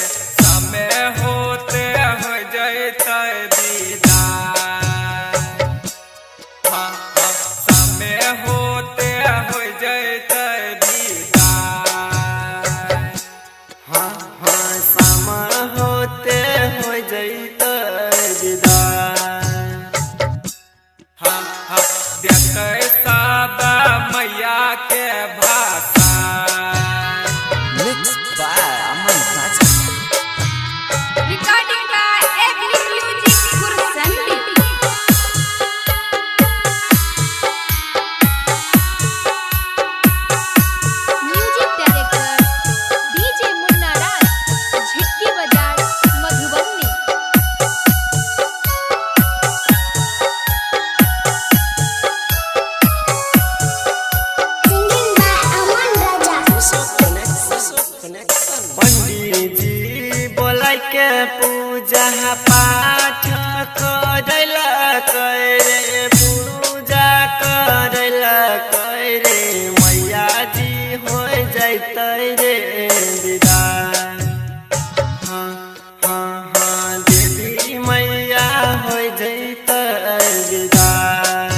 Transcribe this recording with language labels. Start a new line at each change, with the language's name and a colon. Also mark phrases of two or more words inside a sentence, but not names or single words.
Maithili: समय होते हो जैते विदाई, हाँ हाँ समय होते हो जैते विदाई। हाँ हाँ समा होते हो जैते विदाई। हाँ हाँ देखते सब मैया के भाषा।
English: Mixed by Aman Raja. Recording by Agri Music Kursanti. Music director DJ Munna Raj, Jhitki Bazaar, Madhubani. Singing by Aman Raja.
Maithili: पंडित जी बोला के पूजा पाठ करला करे, पूजा करला करे। मैया जी हो जैते रे विदाई, हाँ हाँ हाँ देवी मैया हो जैते विदाई।